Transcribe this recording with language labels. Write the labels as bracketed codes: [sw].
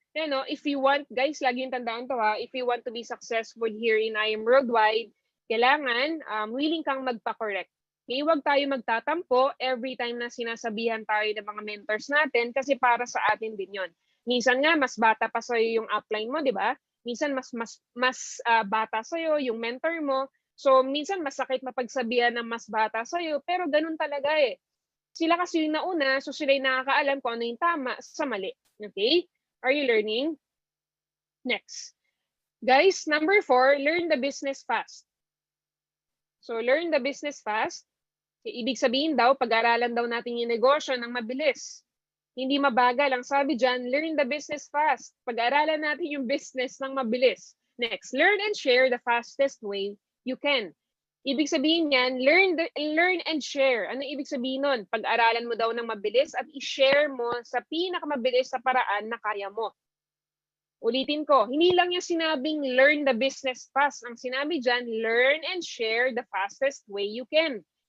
[en] If you want, guys, [tl] lagi yung tandaan to [en] if you want to be successful here in IM Worldwide, [tl] kailangan willing kang magpa-correct. Okay, huwag tayo magtatampo every time na sinasabihan tayo ng mga mentors natin kasi para sa atin din yon. Minsan nga, mas bata pa sa'yo yung upline mo, di ba? Minsan, mas bata sa'yo yung mentor mo. So, minsan, masakit mapagsabihan ng mas bata sa'yo, pero ganun talaga Sila kasi yung nauna, so sila yung nakakaalam kung ano yung tama sa mali. [en] Okay? Are you learning? Next. Guys, number 4, learn the business fast. So, learn the business fast. [tl] Ibig sabihin daw, pag-aralan daw natin yung negosyo ng mabilis. Hindi mabagal. Ang sabi dyan, [en] learn the business fast. [tl] Pag-aralan natin yung business ng mabilis. [en] Next, learn and share the fastest way you can. [tl] Ibig sabihin yan, [en] learn and share. [tl] Ano ibig sabihin nun? Pag-aralan mo daw ng mabilis at i-share mo sa pinakamabilis na paraan na kaya mo. Ulitin ko, hindi lang yung sinabing [en] learn the business fast. [tl] Ang sinabi dyan, [en] learn and share the fastest way you can.